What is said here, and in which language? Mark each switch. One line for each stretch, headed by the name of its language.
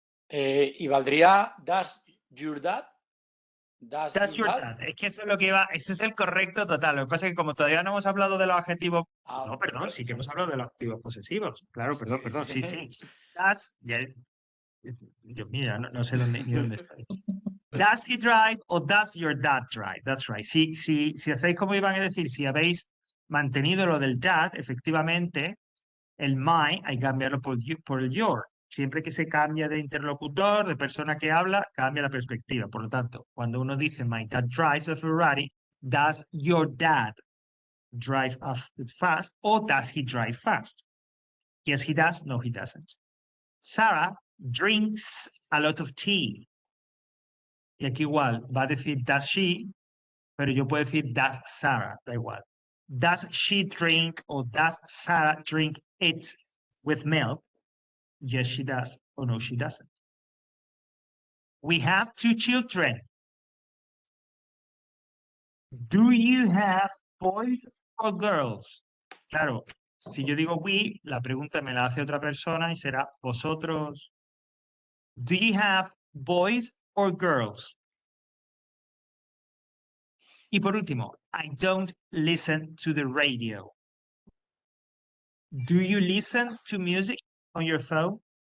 Spanish: Y valdría
English: Does your dad? Does your dad.
Spanish: Es que eso es lo que iba, ese es el correcto total. Lo que pasa es que como todavía no hemos hablado de los adjetivos, no, perdón, sí que hemos hablado de los adjetivos posesivos. Claro, perdón, sí.
English: Does,
Spanish: Dios mío, no sé ni dónde estoy.
English: Does he drive o does your dad drive? That's right.
Spanish: Si hacéis como iban a decir, si habéis mantenido lo del dad, efectivamente, el my hay que cambiarlo por el your. Siempre que se cambia de interlocutor, de persona que habla, cambia la perspectiva. Por lo tanto, cuando uno dice
English: my dad drives a Ferrari, does your dad drive fast or does he drive fast? Yes, he does. No, he doesn't. Sarah drinks a lot of tea.
Spanish: Y aquí igual va a decir
English: does she,
Spanish: pero yo puedo decir
English: does Sarah,
Spanish: da igual.
English: Does she drink or does Sarah drink it with milk? Yes, she does. Or no, she doesn't. We have 2 children. Do you have boys or girls?
Spanish: Claro, si yo digo we, la pregunta me la hace otra persona y será vosotros.
English: Do you have boys or girls?
Spanish: Y por último,
English: I don't listen to the radio. Do you listen to music on your phone?